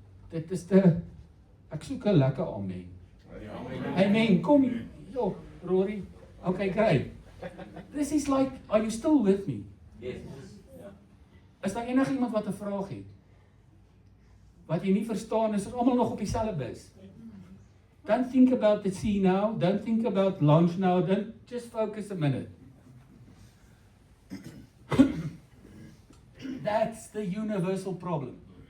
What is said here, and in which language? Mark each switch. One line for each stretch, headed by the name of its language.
Afrikaans: Dit is ek soek 'n lekker amen. Amen, kom hier. Jo, Rory.
English: Okay, great. This is like, are you still with me? Yes.
Afrikaans: Is daar enigiemand wat 'n vraag het? Wat jy nie verstaan is, ons almal nog op dieselfde bus.
English: Don't think about the sea now, don't think about lunch now, don't just focus a minute. That's the universal problem.